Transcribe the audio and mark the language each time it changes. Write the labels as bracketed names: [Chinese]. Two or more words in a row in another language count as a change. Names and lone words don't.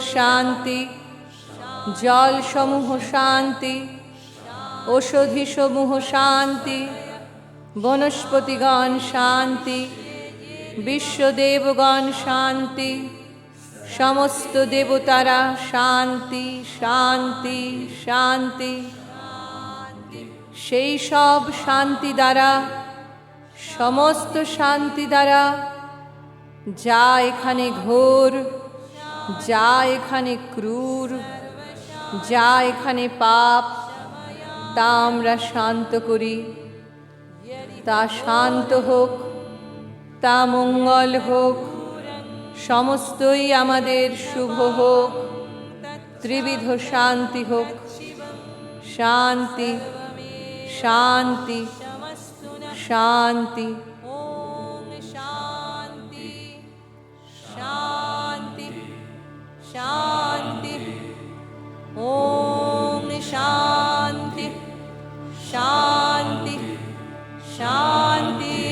[Bangla] শান্তি জল সমূহ শান্তি ঔষধি সমূহ শান্তি বনস্পতিগণ শান্তি বিশ্বদেবগণ শান্তি সমস্ত দেবতারা শান্তি শান্তি শান্তি। সেই সব শান্তি দ্বারা সমস্ত শান্তি দ্বারা যা এখানে ঘোর যা এখানে ক্রূর যা এখানে পাপ তা আমরা শান্ত করি। তা শান্ত হোক, তা মঙ্গল হোক, সমস্তই আমাদের শুভ হোক, ত্রিবিধ শান্তি হোক। শান্তি শান্তি शांति। [Sanskrit] ॐ शांति शांति शांति। ॐ शांति शांति शांति।